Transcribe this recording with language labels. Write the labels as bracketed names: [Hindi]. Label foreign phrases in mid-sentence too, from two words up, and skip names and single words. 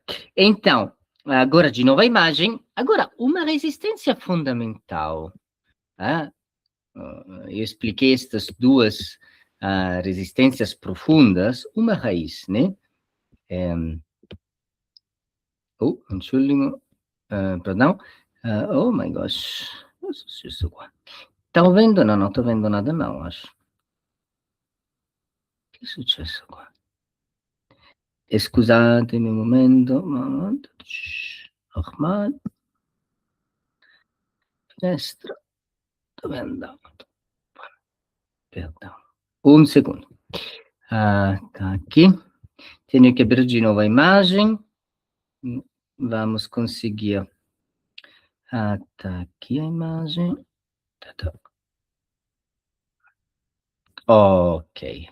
[Portuguese] Então, agora de novo a imagem. Agora, uma resistência fundamental. Eu expliquei estas duas resistências profundas, uma raiz, né? [German] Entschuldigung, perdão. [English] Oh my gosh. [Portuguese] Não sei se isso qua. Estão vendo? Não, não estou vendo nada não, acho. [Italian] O que è successo qua? Scusatemi un momento. Normal. Finestra. Dove è andato? [Portuguese] Perdão. Um segundo. Tá aqui. Tenho que abrir de novo a imagem. Vamos conseguir. Tá aqui a imagem. Tá. Ok.